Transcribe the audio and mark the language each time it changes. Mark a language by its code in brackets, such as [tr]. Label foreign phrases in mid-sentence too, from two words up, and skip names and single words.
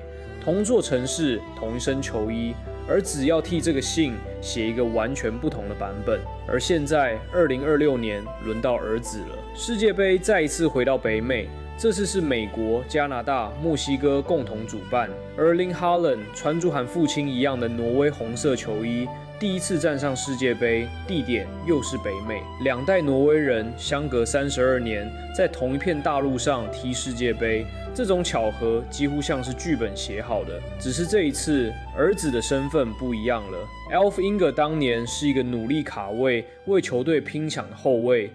[zh] 同座城市，同一身球衣，而只要替這個姓寫一個完全不同的版本。而現在，2026年輪到兒子了，世界盃再一次回到北美。這次是美國、加拿大、墨西哥共同主辦。Erling Haaland 穿着和父親一樣的挪威紅色球衣，第一次站上世界盃，地點又是北美。兩代挪威人相隔32年，在同一片大陸上踢世界盃，這種巧合幾乎像是劇本寫好的。只是這一次，兒子的身份不一樣了。Alf Inge 當年是一個努力卡位、為球隊拼搶的後衛。